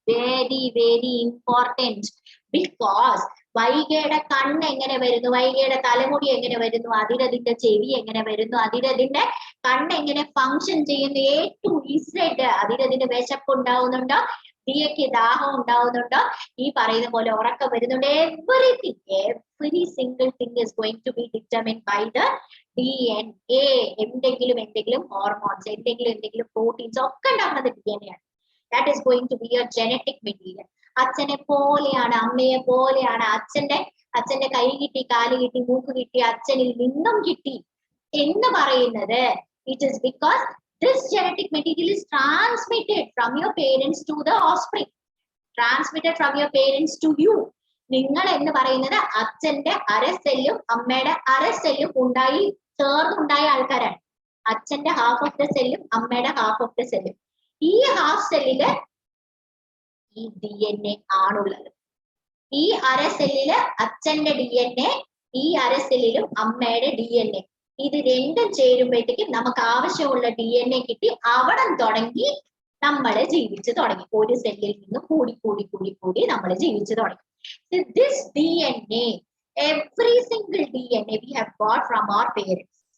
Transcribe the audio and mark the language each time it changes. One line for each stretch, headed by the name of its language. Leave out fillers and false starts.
English: Very, very important. Because
Malayalam: വൈകയുടെ കണ്ണ് എങ്ങനെ വരുന്നു, വൈകയുടെ തലമുടി എങ്ങനെ വരുന്നു, അതിരതിന്റെ ചെവി എങ്ങനെ വരുന്നു, അതിരതിന്റെ കണ്ണ് എങ്ങനെ ഫങ്ഷൻ ചെയ്യുന്നു, A to Z, അതിരതിന്റെ വിശപ്പ് ഉണ്ടാവുന്നുണ്ടോ, ദിയക്ക് ദാഹം ഉണ്ടാവുന്നുണ്ടോ, ഈ പറയുന്ന പോലെ ഉറക്കം വരുന്നുണ്ട്.
English: Everything, every single thing is going to be determined by the DNA.
Malayalam: എന്തെങ്കിലും ഹോർമോൺസ്, എന്തെങ്കിലും പ്രോട്ടീൻസ് ഒക്കെ ഉണ്ടാക്കുന്നത് DNA ആണ്.
English: That is going to be a genetic material.
Malayalam: അച്ഛനെ പോലെയാണ്, അമ്മയെ പോലെയാണ്. അച്ഛന്റെ കൈ കിട്ടി, കാല് കിട്ടി, മൂക്ക് കിട്ടി, അച്ഛനിൽ നിന്നും കിട്ടി എന്ന് പറയുന്നത്
English: it is because this genetic material is transmitted from your parents to the offspring, transmitted from your parents to you.
Malayalam: നിങ്ങൾ എന്ന് പറയുന്നത് അച്ഛന്റെ അരസെല്ലും അമ്മയുടെ അരസെല്ലും ചേർന്നുണ്ടായ ആൾക്കാരാണ്. അച്ഛന്റെ ഹാഫ് ഓഫ് ദ സെല്ലും അമ്മയുടെ ഹാഫ് ഓഫ് ദ സെല്ലും. ഈ ഹാഫ് സെല്ലില് ഈ DNA ആണുള്ളത്. ഈ അരസെല്ലില് അച്ഛന്റെ DNA, ഈ അരസെല്ലിലും അമ്മയുടെ DNA. ഇത് രണ്ടും ചേരുമ്പോഴത്തേക്കും നമുക്ക് ആവശ്യമുള്ള DNA കിട്ടി. അവിടെ തുടങ്ങി നമ്മൾ ജീവിച്ചു തുടങ്ങി. ഒരു സെല്ലിൽ നിന്ന് കൂടി നമ്മൾ ജീവിച്ചു തുടങ്ങി.
English: This DNA, every single DNA we have got from our parents.